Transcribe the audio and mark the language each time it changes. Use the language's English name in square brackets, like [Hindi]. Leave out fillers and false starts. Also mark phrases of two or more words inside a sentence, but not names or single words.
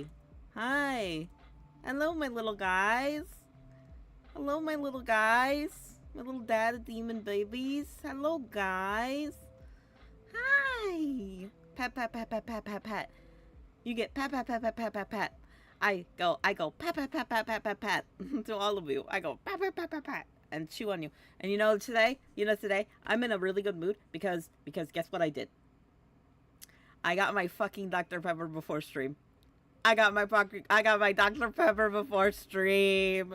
[English] Hi. Hello, my little guys. Hello, my little guys. My little dad demon babies. Hello, guys. Hi. Pat, pat, pat, pat, pat, pat, pat. You get pat, pat, pat, pat, pat, pat, pat. I go pat, pat, pat, pat, pat, pat, pat to all of you. I go pat, pat, pat, pat, pat. And chew on you. And today, I'm in a really good mood because guess what I did? I got my fucking Dr. Pepper before stream. I got my Dr. Pepper before stream.